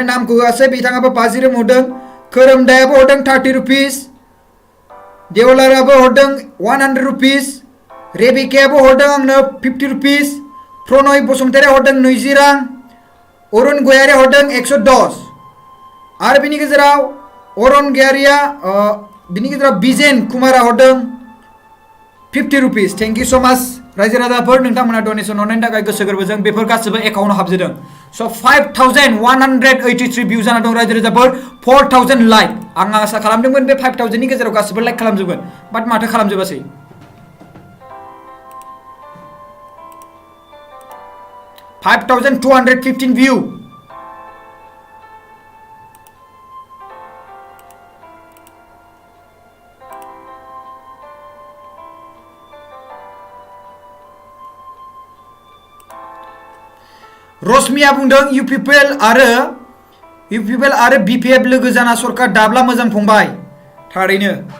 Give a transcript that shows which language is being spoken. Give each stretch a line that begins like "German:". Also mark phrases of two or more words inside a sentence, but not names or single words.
Bodo: नामखौ होआसै बिथाङाबो 50 रां हरदों खोरोमदायाबो हरदों 30 रुपिस देवलाराबो हरदों 100 रुपिस रेबिकायाबो हरदों आंनो 50 रुपिस प्रणय बसुमतारिया हरदों 20 रां अरुण गयारिया हरदों 110 आरो बिनि गेजेराव अरुण गयारिया बिनि गेजेराव बिजेन कुमारा हरदों 50 रुपिस
English: thank you so much
Bodo: रायजो राजाफोर नोंथांमोना डनेसन हरनायनि थाखाय गोसो गोरबोजों बेफोर गासिबो एकाउन्टाव हाबजोबदों स' 5183 भिउ जाना दं रायजो राजाफोर 4000 लाइक आं आसा खालामदोंमोन बे 5000 नि गेजेराव गासिबो लाइक खालामजोबगोन बाट माथो खालामजोबासै 5215 view रश्मिया बुंदों
English: you people
Bodo: आरो BPF लोगो जाना सरकार दाब्ला मोजां फंबाय थारैनो